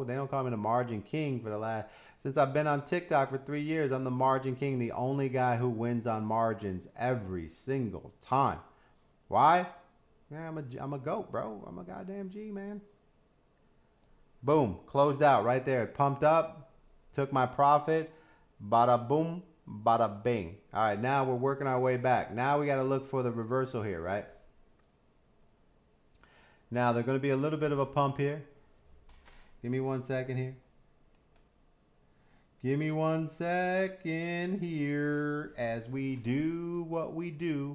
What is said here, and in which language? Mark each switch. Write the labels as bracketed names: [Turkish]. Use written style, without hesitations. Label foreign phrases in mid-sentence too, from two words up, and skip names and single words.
[English] They don't call me the margin king for the last... Since I've been on TikTok for 3 years, I'm the margin king, the only guy who wins on margins every single time. Why? Yeah, I'm a goat, bro. I'm a goddamn G, man. Boom. Closed out right there. Pumped up. Took my profit. Bada boom. Bada bing. All right, now we're working our way back. Now we got to look for the reversal here, right? Now, there's going to be a little bit of a pump here. Give me 1 second here. Give me 1 second here as we do what we do.